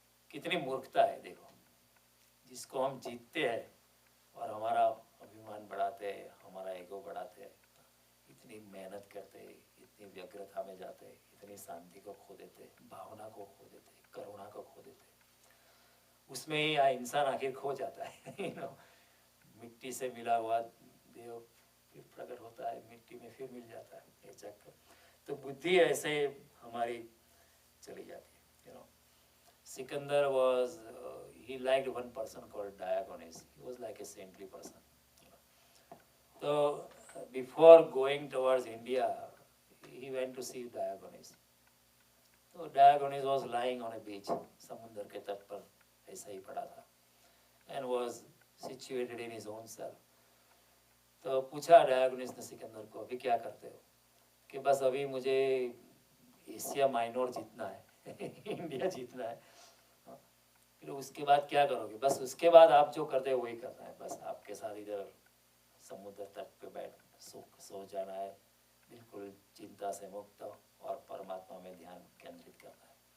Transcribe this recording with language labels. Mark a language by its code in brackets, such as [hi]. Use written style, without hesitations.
[hi] कितनी मूर्खता है देखो। जिसको हम जीतते हैं और हमारा अभिमान बढ़ाते हैं, हमारा ईगो बढ़ाते हैं, इतनी मेहनत करते हैं, इतनी व्यग्रता में जाते हैं, इतनी शांति को खो देते हैं, भावना को खो देते हैं, करुणा को खो देते हैं, उसमें ही इंसान आखिर खो जाता है। मिट्टी से मिला हुआ देव फिर प्रकट होता है, मिट्टी में फिर मिल जाता है, ये चक्कर। तो बुद्धि ऐसे हमारी चली जाती है। [en] Sikandar was he liked one person called Diogenes. He was like a saintly person. So before going towards India, he went to see Diogenes. So Diogenes was lying on a beach, [hi] समुद्र के तट पर ऐसा ही पड़ा था, [en] and was situated in his own self. [hi] तो पूछा डायोगनिस ने सिकंदर को, अभी क्या करते हो? कि बस अभी मुझे एशिया माइनर जीतना है, इंडिया जीतना है। फिर उसके बाद क्या करोगे? बस उसके बाद आप जो करते हो वही करना है, बस आपके साथ इधर समुद्र तट पे बैठ सो जाना है, बिल्कुल चिंता से मुक्त और परमात्मा में ध्यान केंद्रित करना है।